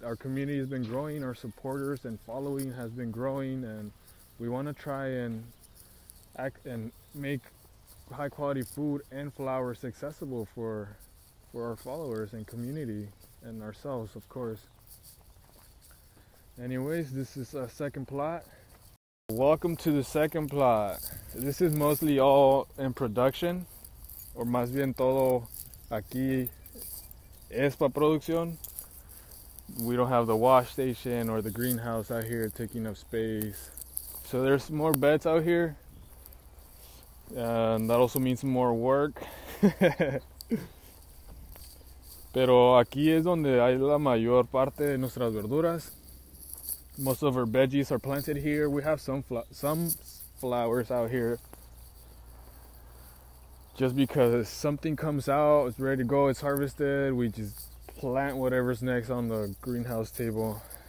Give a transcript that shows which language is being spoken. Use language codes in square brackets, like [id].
[en] Our community has been growing, our supporters and following has been growing, and we want to try and make high quality food and flowers accessible for our followers and community and ourselves, of course. Anyways, this is a second plot. Welcome to the second plot. This is mostly all in production, or [es] más bien todo aquí es para producción. [en] We don't have the wash station or the greenhouse out here taking up space. So there's more beds out here, and that also means more work. [es] Pero aquí es donde hay la mayor parte de nuestras verduras. [en] Most of our veggies are planted here. We have some flowers out here. Just because something comes out, it's ready to go, it's harvested, we just plant whatever's next on the greenhouse table.